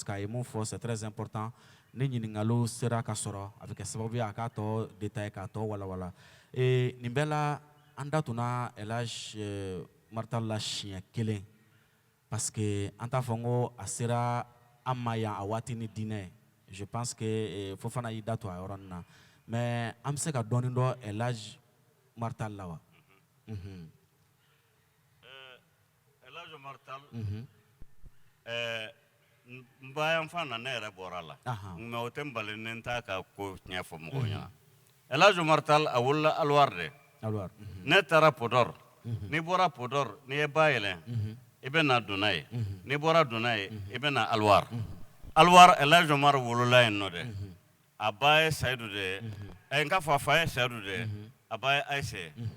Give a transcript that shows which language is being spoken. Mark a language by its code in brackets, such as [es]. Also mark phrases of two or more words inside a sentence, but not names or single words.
[fr] qu'à mon [bm] fo [fr] c'est très important [bm] ni ɲiningalo sera ka sɔrɔ a bɛ kɛ sababu ye a k'a tɔ détail k'a tɔ walawala nin bɛɛ la an da tuna Elhadji Martal la siɲɛ kelen [fr] parce que [bm] an t'a fɔ n ko a sera an ma yan a waati ni diinɛ [fr] je pense que [bm] fo fana y'i da to a yɔrɔnin na mais an bɛ se ka dɔɔnin dɔn Elhadji Martal la wa. Elhadji Martal mbayan fana ne yɛrɛ bɔra la mais o tɛ n bali ni n t'a ka ko tiɲɛ fɔ mɔgɔw ɲɛna Elhadji Martal a wolola Alwar de ne taara Podor n'i bɔra Podor n'i ye ba yɛlɛn i bɛ na Dona ye n'i bɔra Dona ye i bɛ na Alwar Elhadji Omar wolola yen nɔ dɛ a ba ye Sayidu de ye n k'a fɔ a fa ye Sayidu de ye a ba ye Ayise